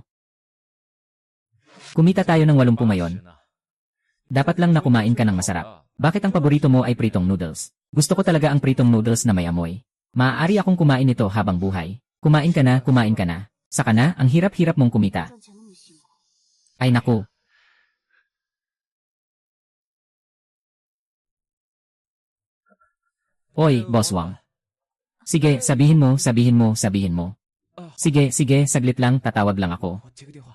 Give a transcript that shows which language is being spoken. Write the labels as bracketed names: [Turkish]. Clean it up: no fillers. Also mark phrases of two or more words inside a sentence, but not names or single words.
[Filipino] Kumita tayo ng 80 ngayon. Dapat lang na kumain ka ng masarap. Bakit ang paborito mo ay pritong noodles? Gusto ko talaga ang pritong noodles na may amoy. Maaari akong kumain nito habang buhay. Kumain ka na, kumain ka na. Saka na, ang hirap-hirap mong kumita. [Chinese] 赚钱那么辛苦， [Filipino] Ay naku. Oy, Boss Wang. Sige, sabihin mo, sabihin mo, sabihin mo. Sige, sige, saglit lang, tatawag lang ako. [Chinese] 我接个电话。